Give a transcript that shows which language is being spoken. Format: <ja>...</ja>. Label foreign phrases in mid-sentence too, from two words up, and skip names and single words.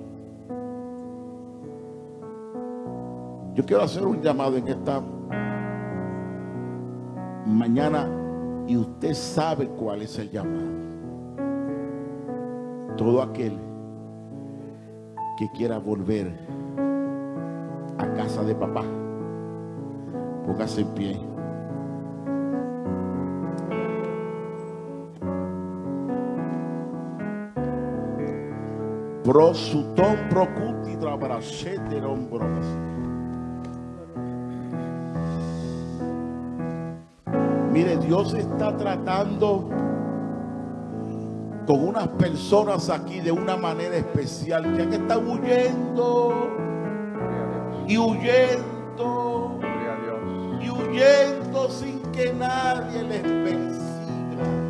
<es>Yo quiero hacer un llamado en esta mañana, y usted sabe cuál es el llamado. Todo aquel que quiera volver a casa de papá, póngase en pie. Prosutón procuti trabrachete hombros. Mire, Dios está tratando con unas personas aquí de una manera especial, que han estado huyendo y huyendo y huyendo sin que nadie les persiga.</es>